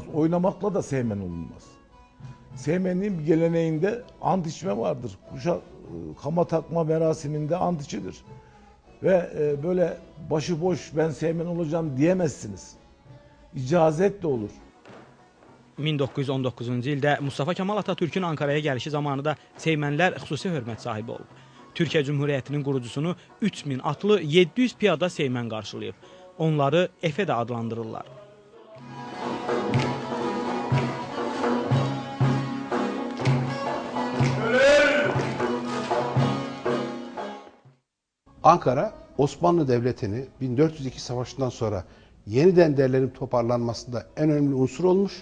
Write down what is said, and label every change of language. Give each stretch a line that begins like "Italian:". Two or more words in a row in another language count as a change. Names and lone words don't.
Turkish: Oynamakla da Seymen olunmaz. Seymənliğin bir geleneğinde ant içme vardır. Kama takma merasiminde ant içilir. Ve böyle başıboş ben Seymen olacağım diyemezsiniz. İcazet de olur.
Azerbaijani: 1919-cu ildə Mustafa Kemal Atatürk'ün Ankara'ya gəlişi zamanı da Seymənlər xüsusi hörmət sahibi olub. Türkiyə Cümhuriyyətinin qurucusunu 3000 atlı 700 piyada Seymən qarşılayıb. Onları Efe də adlandırırlar.
Turkish: Ankara, Osmanlı Devleti'ni 1402 Savaşı'ndan sonra yeniden derlenip toparlanmasında en önemli unsur olmuş.